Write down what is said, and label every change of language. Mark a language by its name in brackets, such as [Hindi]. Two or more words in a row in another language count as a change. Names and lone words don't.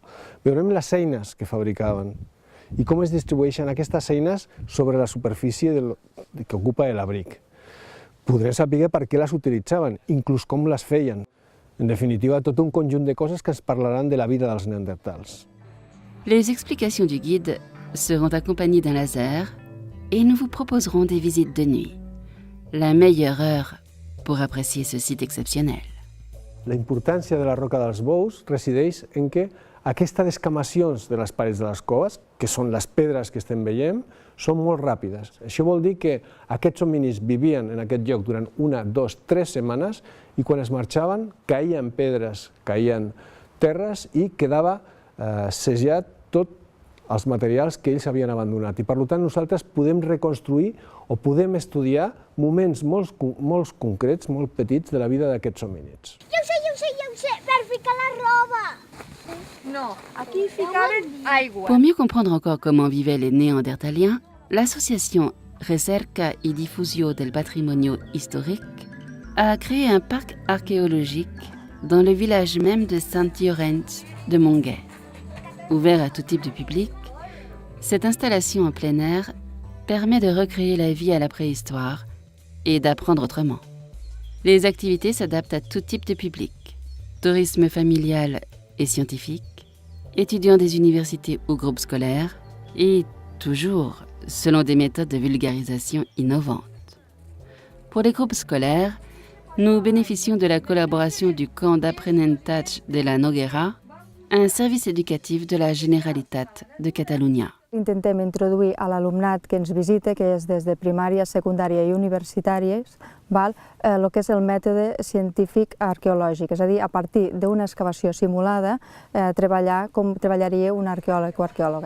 [Catalan] Veurem les eines que fabricaven i com es distribueixen aquestes eines sobre la superfície que ocupa l'abric. Podrem saber per què les utilitzaven, inclús com les feien. En definitiva, tot un conjunt de coses que ens parlaran de la vida dels neandertals. [French] Les explications du guide seront accompagnées d'un laser et nous vous proposerons des visites de nuit. La meilleure heure pour apprécier ce site exceptionnel. [Catalan] La importància de la Roca dels Bous resideix en que aquestes descamacions de les parets de les coves, que són les pedres que estem veient, són molt ràpides. Això vol dir que aquests hominis vivien en aquest lloc durant 1, 2, 3 setmanes i quan es marxaven caïen pedres, caïen terres i quedava sellat tots els materials que ells havien abandonat. I per tant nosaltres podem reconstruir o podem estudiar moments molt concrets, molt petits de la vida d'aquests homínids. Ja ho sé, per ficar la roba. No, aquí ficaven aigua. [French] Pour mieux comprendre encore comment vivaient les Néandertaliens, l'association Recerca y Difusio del Patrimonio Historique a créé un parc archéologique dans le village même de Sant-Llorenç de Montgay. Ouvert à tout type de public, cette installation en plein air permet de recréer la vie à la préhistoire et d'apprendre autrement. Les activités s'adaptent à tout type de public, tourisme familial et scientifique, étudiants des universités ou groupes scolaires, et toujours selon des méthodes de vulgarisation innovantes. Pour les groupes scolaires, nous bénéficions de la collaboration du camp d'aprenentatge de la Noguera, un service éducatif de la Generalitat de Catalunya. [Catalan] Intentem introduir a l'alumnat que ens visita, que és des de primària, secundària i universitàries, el que és el mètode científic arqueològic, és a dir, a partir d'una excavació simulada, treballar com treballaria un arqueòleg o arqueòloga.